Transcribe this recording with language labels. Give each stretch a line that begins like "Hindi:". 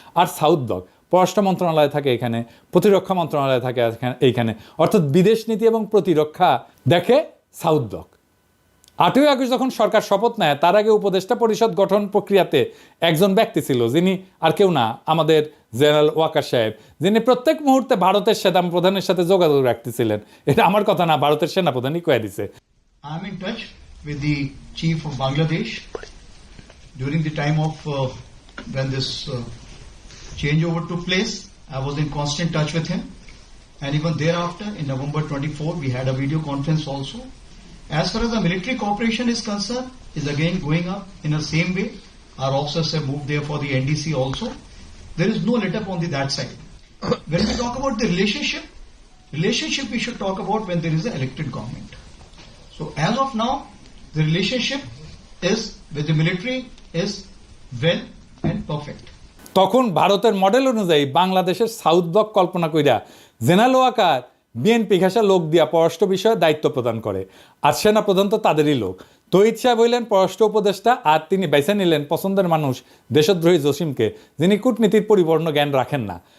Bangla: আর south block, পররাষ্ট্র মন্ত্রণালয় থাকে এখানে, প্রতিরক্ষা মন্ত্রণালয় থাকে এইখানে, অর্থাৎ বিদেশ নীতি এবং প্রতিরক্ষা দেখে সাউথ ব্লক। 8ই আগস্ট যখন সরকার শপথ নেয় তার আগে উপদেষ্টা পরিষদ গঠন প্রক্রিয়াতে একজন ব্যক্তি ছিল, যিনি আর কেউ না, আমাদের জেনারেল ওয়াকার সাহেব, যিনি প্রত্যেক মুহূর্তে ভারতের সেনাপ্রধানের সাথে যোগাযোগ রাখতেছিলেন। এটা আমার কথা না, ভারতের সেনাপ্রধানই কয়ে দিছে।
English: I'm in touch with the chief of Bangladesh during the time of when this changeover took place. I was in constant touch with him, and even thereafter in November 24 we had a video conference also. As far as the military cooperation is concerned, is again going up in the same way. Our officers have moved there for the NDC also. There is no let up on that side. When we talk about the relationship we should talk about when there is an elected government. So as of now, the relationship is with the military is well and perfect.
Bangla: তখন ভারতের model অনুযায়ী বাংলাদেশের south block কল্পনা কইরা general Waker BNP ঘাসা লোক দিয়া পররাষ্ট্র বিষয়ে দায়িত্ব প্রদান করে, আর সেনাপ্রধান তো তাদেরই লোক। তৌহিদ সাহেব হইলেন পররাষ্ট্র উপদেষ্টা, আর তিনি বেছে নিলেন পছন্দের মানুষ দেশদ্রোহী জসিমকে, যিনি কূটনীতির পরিপূর্ণ জ্ঞান রাখেন না।